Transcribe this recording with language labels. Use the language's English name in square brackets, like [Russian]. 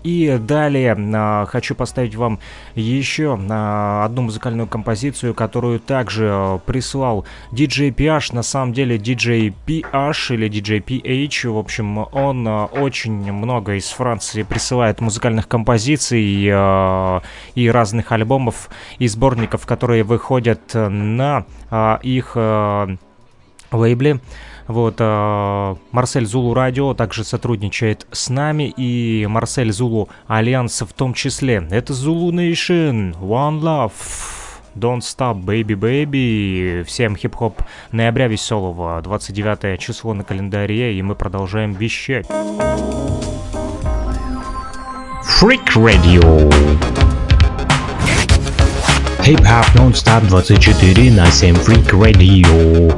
[Russian] И далее хочу поставить вам еще одну музыкальную композицию, которую также прислал DJ PH, на самом деле DJ PH, в общем, он очень много из Франции присылает музыкальных композиций и разных альбомов и сборников, которые выходят на их лейбле. Вот, Марсель Зулу Радио также сотрудничает с нами, и Марсель Зулу Альянс в том числе. Это Zulu Nation, One Love. [English] Don't stop, baby, baby. [Russian] Всем хип-хоп ноября веселого. 29 число на календаре, и мы продолжаем вещать. Freak Radio. [English] Hip-hop Don't Stop 24/7 Freak Radio.